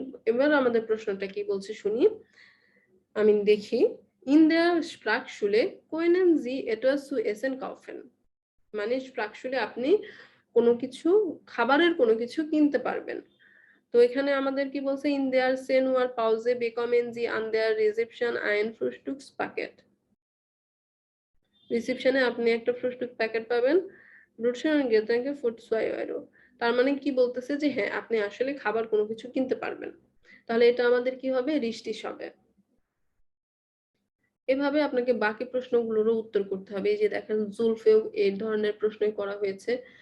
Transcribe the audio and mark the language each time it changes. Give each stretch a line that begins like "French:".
Bangla: এবার আমাদের প্রশ্নটা কি বলছে শুনি। আমি দেখি।
German: In der Sprachschule können Sie etwas zu essen kaufen.
Bangla: মানে Sprachschule আপনি কোনো কিছু খাবারের কোনো কিছু কিনতে পারবেন। তো এখানে আমাদের কি বলছে,
German: in der 10 Uhr Pause bekommen Sie an der Reception ein Frühstückspaket.
Bangla: রিসেপশনে আপনি একটা ফ্রুস্টুক প্যাকেট পাবেন,
German: Brötchen und Getränke für 2 Euro।
Bangla: তার মানে কি বলতেছে যে হ্যাঁ আপনি আসলে খাবার কোনো কিছু কিনতে পারবেন। তাহলে এটা আমাদের কি হবে? রিষ্টিস হবে। এভাবে আপনাকে বাকি প্রশ্নগুলোরও উত্তর করতে হবে। এই যে দেখেন জুলফেও এই ধরনের প্রশ্নই করা হয়েছে।